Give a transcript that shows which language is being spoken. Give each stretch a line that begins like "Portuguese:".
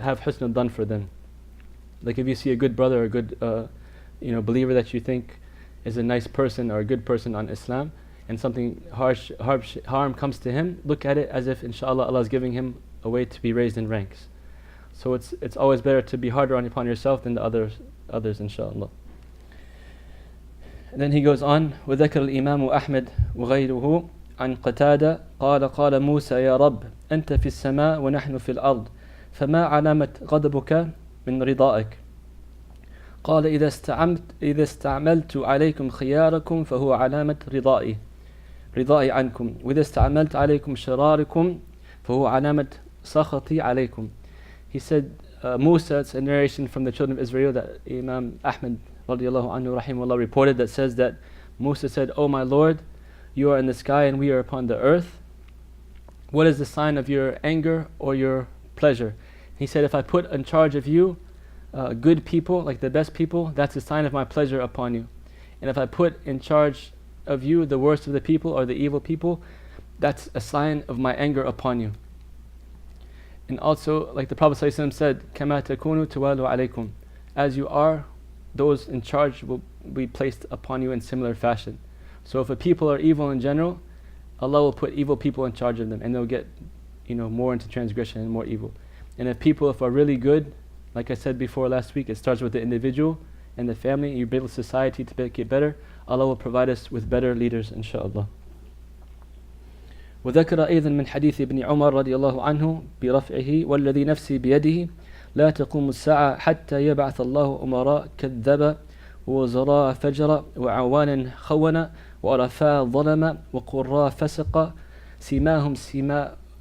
English: Have husn al-dhan for them. Like if you see a good brother or a good believer that you think is a nice person or a good person on Islam, and something harm comes to him, look at it as if inshallah Allah is giving him a way to be raised in ranks. So it's always better to be harder upon yourself than the others inshallah. And then he goes on,
Arabic: وذكر الإمام أحمد وغيره عن قتادة قال موسى يا رب أنت في السماء ونحن في الأرض فما علامة غضبك من رضائك قال إذا استعملت عليكم خياركم فهو علامة رضائي عنكم وإذا استعملت عليكم شراركم فهو علامة سخطي عليكم.
English: He said, Musa, it's a narration from the children of Israel that Imam Ahmad radiallahu anhu rahimahullah reported, that says that Musa said, "O my Lord, you are in the sky and we are upon the earth. What is the sign of your anger or your pleasure?" He said, if I put in charge of you good people, like the best people, that's a sign of my pleasure upon you. And if I put in charge of you the worst of the people or the evil people, that's a sign of my anger upon you. And also, like the Prophet ﷺ said,
Arabic: كَمَا تَكُونُوا تُوَالُوا عَلَيْكُمْ,
English: as you are, those in charge will be placed upon you in similar fashion. So if a people are evil in general, Allah will put evil people in charge of them, and they'll get more into transgression and more evil. And if are really good, like I said before last week, it starts with the individual and the family, and you build society to make it better. Allah will provide us with better leaders inshallah.
Arabic: وذكر أيضا من حديث ابن عمر رضي الله عنه برفعه والذي نفسي بيده لا تقوم الساعة حتى يبعث الله أمراء كذب ووزراء فجر وعوانا خون وعرفاء ظلم وقراء فسق سماهم سماء